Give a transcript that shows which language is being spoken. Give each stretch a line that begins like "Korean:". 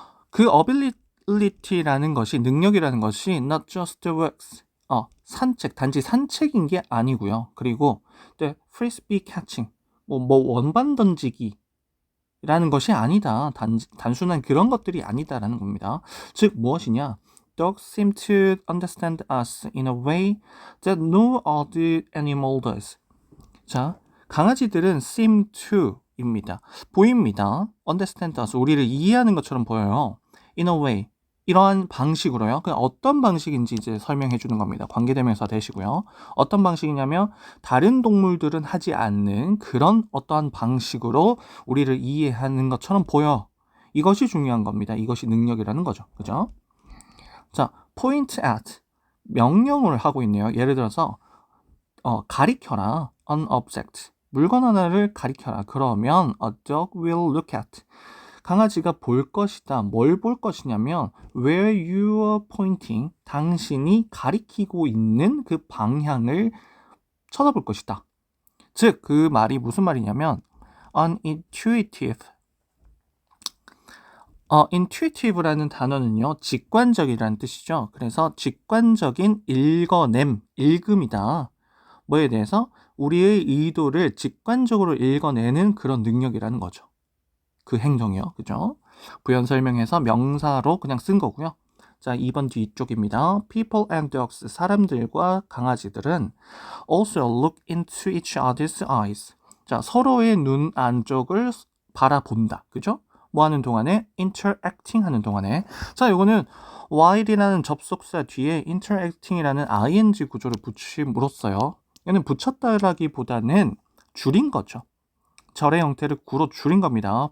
Korean: 그 ability라는 것이, 능력이라는 것이
English: not just works,
Korean: 산책, 단지 산책인 게 아니고요. 그리고
English: frisbee catching,
Korean: 원반 던지기 라는 것이 아니다. 단순한 그런 것들이 아니다라는 겁니다. 즉 무엇이냐?
English: Dogs seem to understand us in a way that no other animal does.
Korean: 자, 강아지들은
English: seem to
Korean: 입니다. 보입니다.
English: understand us,
Korean: 우리를 이해하는 것처럼 보여요.
English: in a way,
Korean: 이러한 방식으로요. 그냥 어떤 방식인지 이제 설명해 주는 겁니다. 관계대명사 대시고요. 어떤 방식이냐면 다른 동물들은 하지 않는 그런 어떠한 방식으로 우리를 이해하는 것처럼 보여. 이것이 중요한 겁니다. 이것이 능력이라는 거죠. 그죠? 자,
English: point at,
Korean: 명령을 하고 있네요. 예를 들어서 가리켜라,
English: an object,
Korean: 물건 하나를 가리켜라.
English: 그러면 a dog will look at,
Korean: 강아지가 볼 것이다. 뭘 볼 것이냐면
English: where you are pointing,
Korean: 당신이 가리키고 있는 그 방향을 쳐다볼 것이다. 즉, 그 말이 무슨 말이냐면 unintuitive. intuitive라는 단어는요, 직관적이라는 뜻이죠. 그래서 직관적인 읽음이다. 뭐에 대해서? 우리의 의도를 직관적으로 읽어내는 그런 능력이라는 거죠. 그 행동이요. 그죠? 부연 설명해서 명사로 그냥 쓴 거고요. 자, 2번 뒤쪽입니다.
English: People and dogs,
Korean: 사람들과 강아지들은
English: also look into each other's eyes.
Korean: 자, 서로의 눈 안쪽을 바라본다. 그죠? 뭐 하는 동안에? interacting 하는 동안에. 자, 이거는 while이라는 접속사 뒤에 interacting이라는 ing 구조를 붙임으로써요. 얘는 붙였다라기보다는 줄인 거죠. 절의 형태를 구로 줄인 겁니다.